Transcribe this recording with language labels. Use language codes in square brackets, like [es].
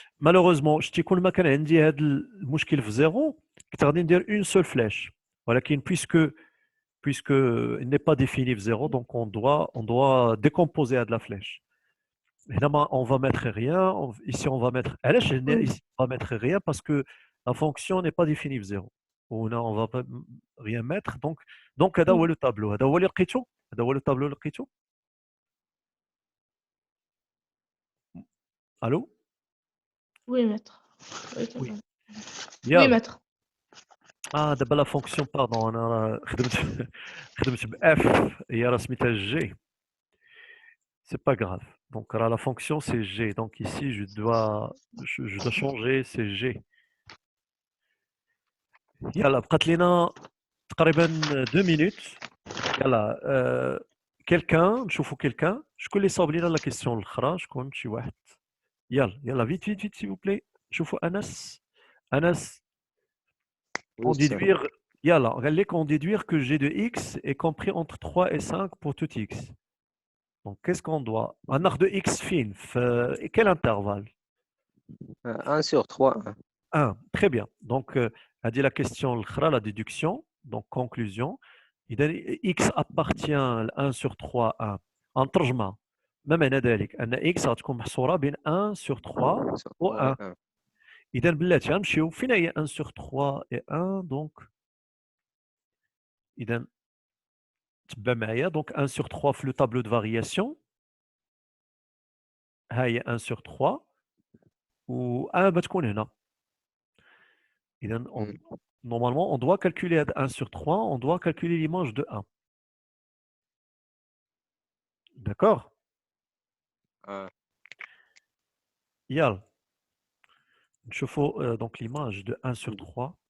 [ar] Malheureusement, شتي كل ما كان عندي هذا المشكل في 0 كنت غادي ندير [fr] une seule flèche. ولكن puisque il n'est pas défini في 0, donc on doit décomposer à de la flèche. Évidemment, on va mettre rien. Ici, on va mettre. Ici, on va mettre rien parce que la fonction n'est pas définie في 0. On va pas rien mettre. Donc [ar] هذا هو [fr] le tableau. [ar] هذا هو اللي لقيتو. هذا هو le tableau اللي لقيتو. [fr] Allô? Oui, maître. Oui. Oui, maître. [ar] دابا [fr] la fonction, pardon, [ar] انا خدمت ب F هي راه سميتها G. [fr] C'est pas grave. Donc la fonction c'est G. Donc ici je dois changer, c'est G. [ar] يلا بقات لينا تقريبا 2 minutes. [fr] يلا quelqu'un نشوفوا quelqu'un [ar] شكون اللي صاوب لينا لا كيسيون الاخرى شكون شي واحد يلا [fr] vite s'il vous plaît نشوفوا انس on déduire يلا قال لك on déduire que g de x est compris entre 3 et 5 pour tout x. Donc qu'est-ce qu'on doit [ar] غناخذ x فين في [fr] quel intervalle 1 sur 3. 1. Très bien. Donc a dit la question [ar] الاخرى [fr] la déduction. Donc conclusion x appartient à 1 sur 3 [ar] 1 نترجمها ما معنى ذلك ان x غتكون محصوره بين 1 sur 3 و 1. اذا بلاتي غنمشيو فين هي 1 sur 3 et 1 donc اذا تبع معايا donc 1 sur 3 في [fr] le tableau de variation [ar] ها هي 1 sur 3 و 1 بتكون هنا. [fr] اذا normalement on doit calculer 1 sur 3, on doit calculer l'image de 1. D'accord? [ar] يلا نشوفوا [fr] donc l'image de 1 sur 3.